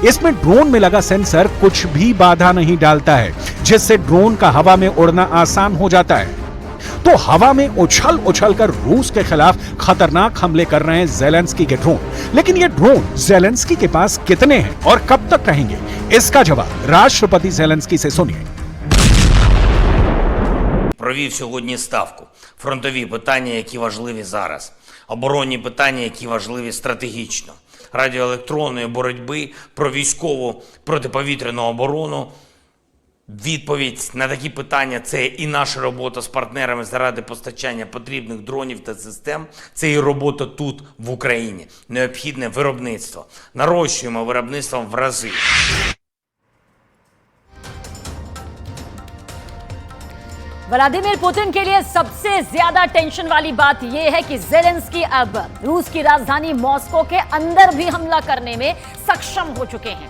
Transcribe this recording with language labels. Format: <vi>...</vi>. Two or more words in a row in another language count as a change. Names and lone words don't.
<hi>इसमें ड्रोन में लगा सेंसर कुछ भी बाधा नहीं डालता है, जिससे ड्रोन का हवा में उड़ना आसान हो जाता है। तो हवा में उछल कर रूस के खिलाफ खतरनाक हमले कर रहे हैं ज़ेलेंस्की के ड्रोन। लेकिन ये ड्रोन ज़ेलेंस्की के पास कितने हैं और कब तक रहेंगे, इसका जवाब राष्ट्रपति ज़ेलेंस्की से सुनिए।</hi> <uk>Провів сьогодні ставку. Фронтові питання, які важливі зараз. Оборонні питання, які важливі стратегічно. Радіоелектронної боротьби, про військову протиповітряну оборону. Відповідь на такі питання – це і наша робота з партнерами заради постачання потрібних дронів та систем. Це і робота тут, в Україні. Необхідне виробництво. Нарощуємо виробництво в рази.</uk> <hi>व्लादिमीर पुतिन के लिए सबसे ज्यादा टेंशन वाली बात यह है कि ज़ेलेंस्की अब रूस की राजधानी मॉस्को के अंदर भी हमला करने में सक्षम हो चुके हैं।</hi>